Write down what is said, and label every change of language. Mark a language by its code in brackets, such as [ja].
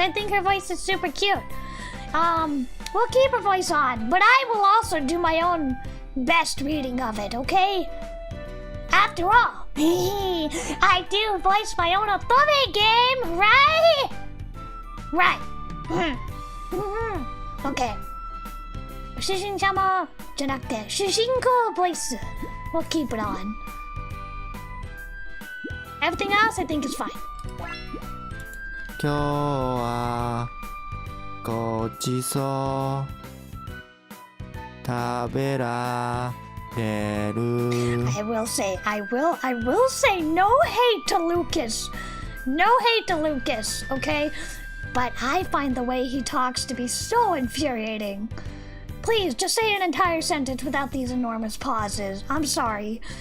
[en] I think her voice is super cute. We'll keep her voice on, but I will also do my own best reading of it, okay? After all, I do voice my own otome game, right? Right. [ja] Okay. 主人様じゃなくて主人公ボイス [en] we'll keep it on. Everything else I think is fine. [ja] 今日はごちそう食べられる [en] I will say no hate to Lucas. No hate to Lucas, okay? But I find the way he talks to be so infuriating. Please, just say an entire sentence without these enormous pauses. I'm sorry.